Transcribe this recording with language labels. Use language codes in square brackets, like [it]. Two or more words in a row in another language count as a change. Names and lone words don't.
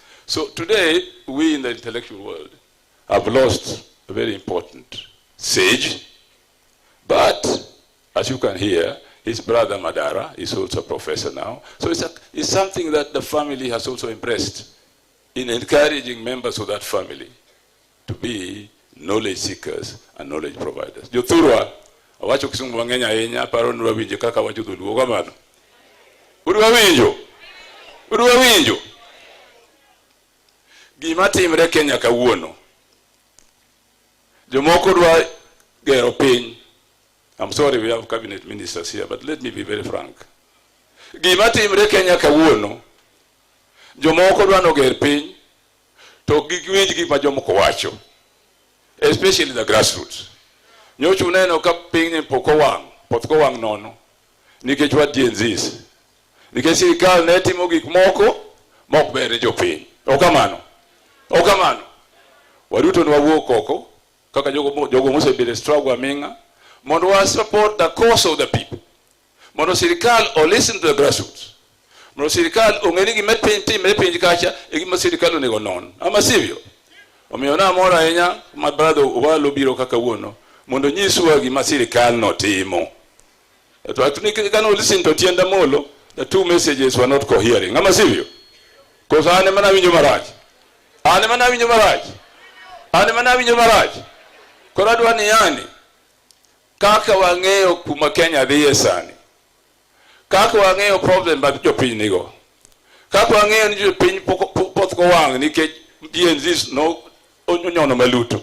[en] So today, we in the intellectual world have lost a very important sage, but as you can hear, his brother Madara is also a professor now. So it's something that the family has also embraced in encouraging members of that family to be knowledge seekers and knowledge providers. [luo] Jothurwa, awacho kisungu wangenya yenya, paro nura winje kaka wacho dhuluo kamano. Udwa winjo. Gima timre Kenya kawuono. Jomoko dwa gero piny. [en] I'm sorry we have cabinet ministers here, but let me be very frank. [luo] Gima timre Kenya kawuono. Jomoko dwa noger piny. To giwinj gik ma jomoko wacho. [en] Especially the grassroots. [luo] Nyocha uneno ka piny poth ko wang' nono. Nikech what DNZs. Nikech sirikal ne timo gik moko mok ber ne jopiny. Okamano. Waduto nwawuok oko kaka jogo mosebedo struggle aminga mondo wa [en] support the cause of the people. [luo] Mondo sirikal [en] or listen to the grassroots. [luo] Mondo sirikal ong'eni gima timre piny kacha e gima sirikal onego non. Ama sivyo? Omiyo namora ahinya ma brother Owalo biro kaka wuono mondo nyiswa gima sirikal no timo. [en] To actually cannot listen to Tienda Molo. The two messages were not cohering. [luo] Ama sivyo? Because ane mana winjo marach. Koradwa ni yani. Kaka wang'eyo kuma Kenya dhiye sani. Kaka wang'eyo problem bat jopiny nigo. Kaka wang'eyo ni jopiny poth ko wang' nikech DNZs no onyono maluto.